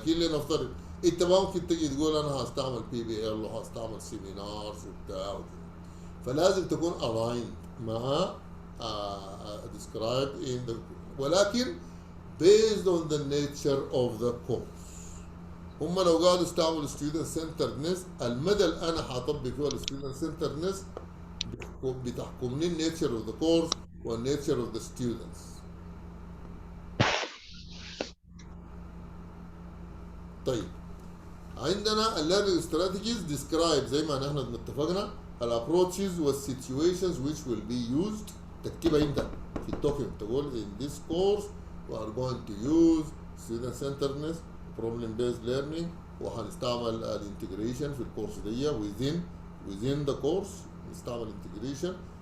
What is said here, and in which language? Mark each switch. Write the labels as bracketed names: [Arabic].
[Arabic] لكن لنفترض انت ممكن تجي تقول انا هستعمل PBL وهستعمل سيمينارز وبتاع وكده، فلازم تكون [English] aligned [Arabic] مع [English] described in the [Arabic] ولكن [English] based on the nature of the course. [Arabic] هم لو قالوا استعملوا student centeredness، المدى اللي انا حاطبق فيه student centeredness بتحكمني [English] nature of the course [Arabic] وال [English] nature of the students. [Arabic] طيب عندنا [English] learning strategies describe [Arabic] زي ما نحن اتفقنا [English] approaches [Arabic] وال [English] situations which will be used، [Arabic] تكتبها انت في الدوكيمنت تقول [English] in this course we are going to use student centeredness problem based learning [Arabic] وهنستعمل الانتجريشن في الكورس دي [English] within the course [Arabic] نستعمل انتجريشن